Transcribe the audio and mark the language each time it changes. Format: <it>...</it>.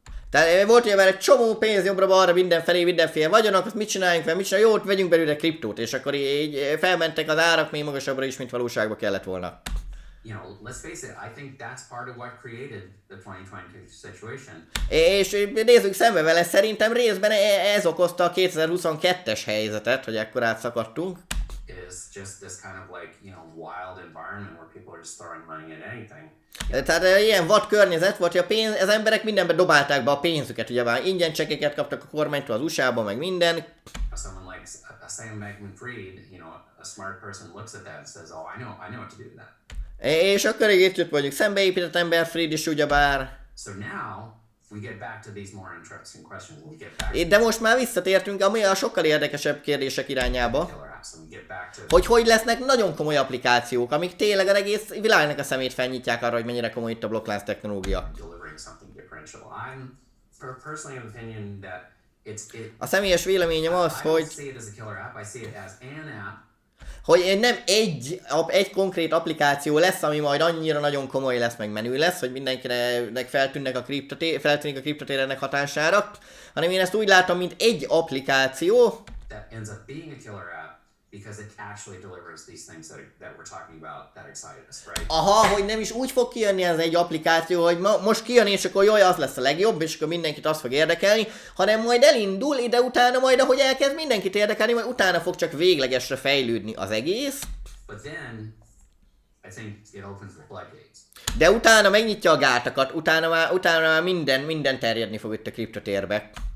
<hu>Tehát volt ugye már egy csomó pénz jobbra-balra, mindenféle vagyonak, azt mit csináljunk fel, jót, vegyünk belőle kriptót, és akkor így felmentek az árak még magasabbra is, mint valóságban kellett volna.</hu> <en>Let's face it, I think that's part of what created the 2020 situation.</en> <hu>És nézzük szembe vele, szerintem részben ez okozta a 2022-es helyzetet, hogy ekkor átszakadtunk.</hu> <en>Is just this kind of like, wild environment where people are just throwing money at anything.</en> <hu>Tehát ilyen vad környezet volt, hogy az emberek mindenbe dobálták be a pénzüket, ugye már ingyen csekkeket kaptak a kormánytól az USA-ban, meg minden.</hu> <en>Someone like Sam Bankman-Fried, a smart person looks at that and says, oh, I know what to do with that.</en> <hu>És akkor itt jött mondjuk szembeépített ember Fried is ugyebár.</hu> <en>So now we get back to these more interesting questions. We get back</en> <hu>de most már visszatértünk a sokkal érdekesebb kérdések irányába.</hu> <en>to</en> <hu>Hogy lesznek nagyon komoly applikációk, amik tényleg az egész világnak a szemét felnyitják arra, hogy mennyire komoly itt a blokklánc technológia.</hu> <en>delivering something differential. I'm personally of opinion that</en> <hu>A személyes véleményem az,</hu> <en>I don't</en> <hu>hogy</hu> <en>see it as a killer app. I see it as an app.</en> <hu>hogy nem egy konkrét applikáció lesz, ami majd annyira nagyon komoly lesz, meg menő lesz, hogy mindenkinek feltűnik a kriptotér ennek hatására, hanem én ezt úgy látom, mint egy applikáció,</hu> <en>That ends up being a killer app because it actually delivers these things that we're talking about that excite us, right?</en> <hu>aha, hogy nem is úgy fog kijönni ez egy applikáció, hogy most kijön és akkor jaj, az lesz a legjobb, és akkor mindenkit azt fog érdekelni, hanem majd elindul, ide utána majd, ahogy elkezd mindenkit érdekelni, majd utána fog csak véglegesre fejlődni az egész.</hu> <en>But then I think it opens the floodgates.</en> <hu>De utána megnyitja a gátakat, utána már minden terjedni fog itt a kriptotérbe.</hu>